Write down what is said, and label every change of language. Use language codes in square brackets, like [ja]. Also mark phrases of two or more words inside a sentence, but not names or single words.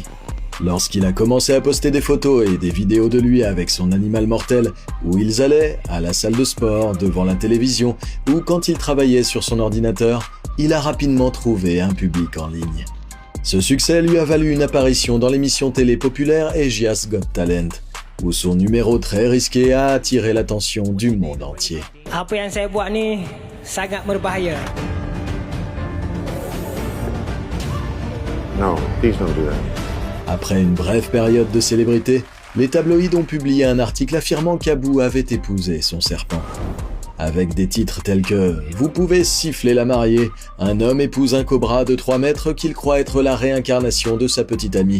[fr] Lorsqu'il a commencé à poster des photos et des vidéos de lui avec son animal mortel, où ils allaient, à la salle de sport, devant la télévision, ou quand il travaillait sur son ordinateur, il a rapidement trouvé un public en ligne. Ce succès lui a valu une apparition dans l'émission télé populaire Asia's Got Talent, où son numéro très risqué a attiré l'attention du monde entier. [ms] Apa yang saya buat ni sangat berbahaya. [en] No, please don't do that. [fr] Après une brève période de célébrité, les tabloïds ont publié un article affirmant qu'Abu avait épousé son serpent. Avec des titres tels que « Vous pouvez siffler la mariée, un homme épouse un cobra de 3 mètres qu'il croit être la réincarnation de sa petite amie ».